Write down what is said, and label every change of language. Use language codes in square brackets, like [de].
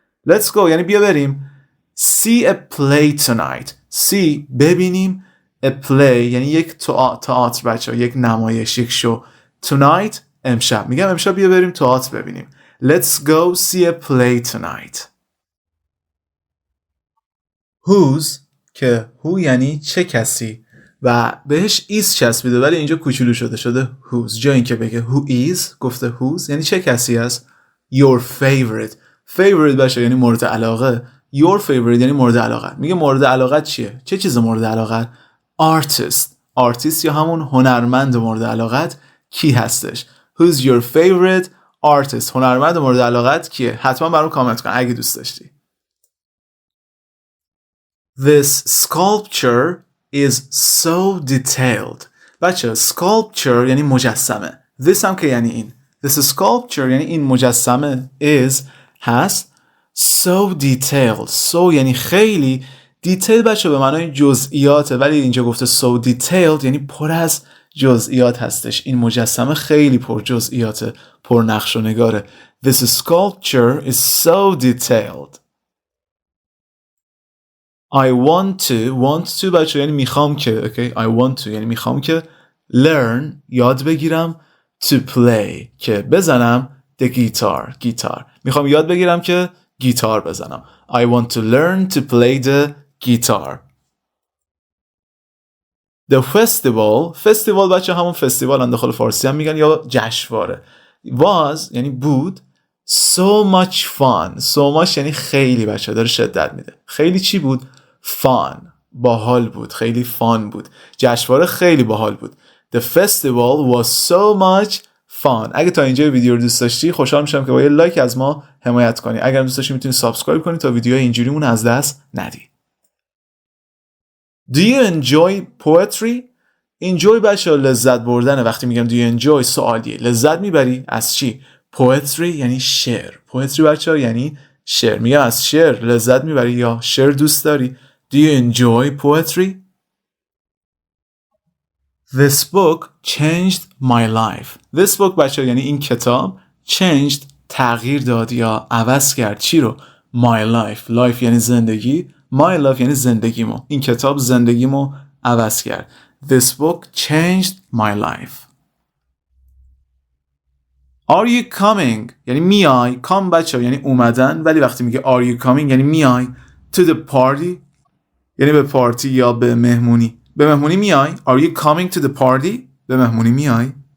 [en] Let's go [fa] یعنی بیا بریم. [en] See a play tonight. See [fa] ببینیم. [en] A play [fa] یعنی یک تئاتر بچه ها. یک نمایش، یک شو. Tonight امشب. میگم امشب بیا بریم تئاتر ببینیم. [en] Let's go see a play tonight. [fa] Whose که who یعنی چه کسی و بهش is چسبیده ولی اینجا کوچولو شده whose. جا این که بگه [en] who is [fa] گفته whose یعنی چه کسی است. [en] Your favorite. [fa] Favorite باشه یعنی مورد علاقه. [en] Your favorite [fa] یعنی مورد علاقه. میگه مورد علاقه چیه؟ چه چیز مورد علاقه؟ Artist. Artist یا همون هنرمند مورد علاقه کی هستش؟ [en] Who's your favorite artist. [fa] هنرمند مورد علاقه کیه؟ حتما برام کامنت کن اگه دوست داشتی. [en] This sculpture is so detailed. [fa] بچه sculpture یعنی مجسمه. This هم که یعنی این. [en] This sculpture [fa] یعنی این مجسمه is هست. [en] So detailed. [fa] So یعنی خیلی. Detail بچه به معنای جزئیاته ولی اینجا گفته [en] so detailed [fa] یعنی پر از جزئیات هستش. این مجسمه خیلی پر جزئیاته. پر نقش و نگاره. [en] This sculpture is so detailed. I want to [fa] بچه یعنی میخوام که okay? [en] I want to [fa] یعنی میخوام که learn یاد بگیرم [en] to play [fa] که بزنم [en] the guitar [fa] میخوام یاد بگیرم که گیتار بزنم. [en] I want to learn to play the guitar. The festival [fa] بچه همون فستیوال داخل فارسی هم میگن یا جشنواره. Was یعنی بود. [en] So much fun. So much [fa] یعنی خیلی بچه داره شدت میده. خیلی چی بود؟ Fun. باحال بود. خیلی fun بود. جشنواره خیلی باحال بود. [en] The festival was so much fun. [fa] اگه تا اینجا ویدیو رو دوست داشتی خوشحال میشم که با یه لایک از ما حمایت کنی. اگر دوست داشتی میتونی سابسکرایب کنی تا ویدیوهای اینجوریمون از دست ندی. [en] Do you enjoy poetry? [fa] Enjoy بچه لذت بردنه. وقتی میگم [en] do you enjoy [fa] سوالیه. لذت میبری از چی؟ Poetry یعنی شعر. Poetry بچه یعنی شعر. میگم از شعر لذت میبری یا شعر دوست داری. [en] Do you enjoy poetry? This book changed my life. This book [fa] بچه یعنی این کتاب changed تغییر داد یا عوض کرد چی رو؟ [en] My life. [fa] Life یعنی زندگی. [en] My life [fa] یعنی زندگیمو. این کتاب زندگیمو عوض کرد. [en] This book changed my life. Are you coming [fa] یعنی میای. Come بچه یعنی اومدن ولی وقتی میگه [en] are you coming [fa] یعنی میای. [en] To the party [fa] یعنی به پارتی یا به مهمونی. به مهمونی میای. [en] Are you coming to the party [fa] به مهمونی میای.